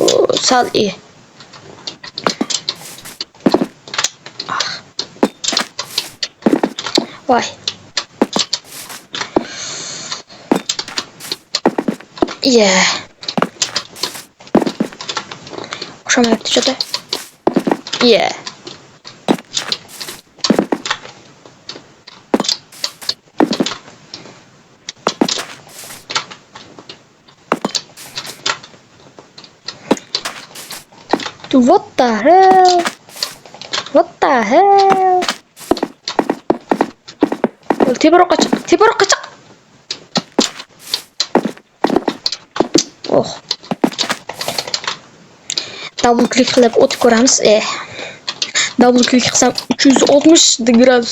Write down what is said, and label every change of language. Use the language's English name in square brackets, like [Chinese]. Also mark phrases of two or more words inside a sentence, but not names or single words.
[Uzbek] Sal Voy. O'xshamayapti juda. [English] What the hell? [Uzbek] Teparoqqa chiq. [English] Double click [Uzbek] qilib o'tib ko'ramiz. [English] Double click [Uzbek] qilsam 360 gradus.